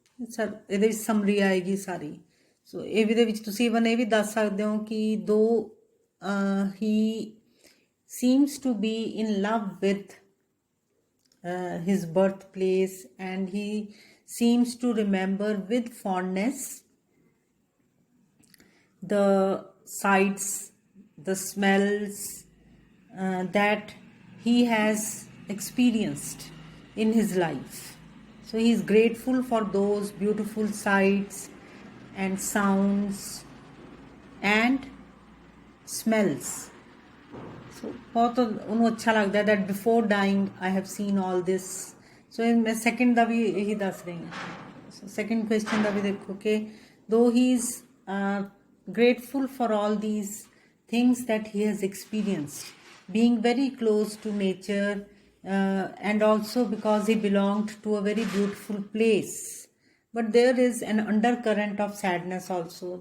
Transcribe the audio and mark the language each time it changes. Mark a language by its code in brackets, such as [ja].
[pa] Sir ਇਹਦੇ ਵਿੱਚ summary ਆਏਗੀ ਸਾਰੀ। ਸੋ ਇਹਦੇ ਵਿੱਚ ਤੁਸੀਂ ਇਵਨ ਇਹ ਵੀ ਦੱਸ ਸਕਦੇ ਹੋ ਕਿ ਦੋ ਹੀ [en] seems to be in love with his birthplace and he seems to remember with fondness the sights, the smells that he has experienced in his life. So he is grateful for those beautiful sights and sounds and smells. So [hi] बहुत उन्हें अच्छा लगता है [en] that before dying I have seen all this. [pa] So मैं second ਦਾ ਵੀ ਇਹੀ ਦੱਸ ਰਹੀ ਹਾਂ। [en] So second question [pa] ਦਾ ਵੀ ਦੇਖੋ [en] कि though he is grateful for all these things that he has experienced, being very close to nature, and also because he belonged to a very beautiful place, but there is an undercurrent of sadness also.